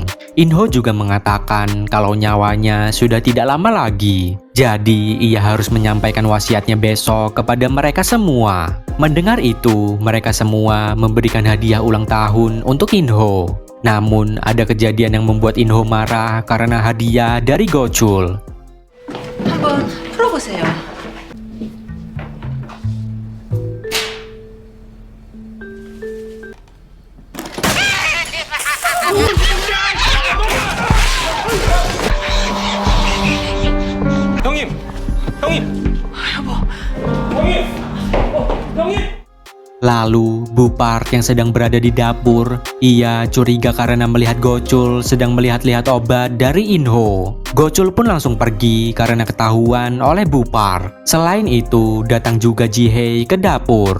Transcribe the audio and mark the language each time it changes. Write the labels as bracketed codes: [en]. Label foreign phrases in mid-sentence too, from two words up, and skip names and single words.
[id] Inho juga mengatakan kalau nyawanya sudah tidak lama lagi. Jadi, ia harus menyampaikan wasiatnya besok kepada mereka semua. Mendengar itu, mereka semua memberikan hadiah ulang tahun untuk Inho. Namun, ada kejadian yang membuat Inho marah karena hadiah dari Gochul. [ko] 한번 풀어보세요. 형님! 형님! 여보, [id] Lalu, Bu Park yang sedang berada di dapur, ia curiga karena melihat Gochul sedang melihat-lihat obat dari Inho. Gochul pun langsung pergi karena ketahuan oleh Bu Park. Selain itu, datang juga Ji-hye ke dapur.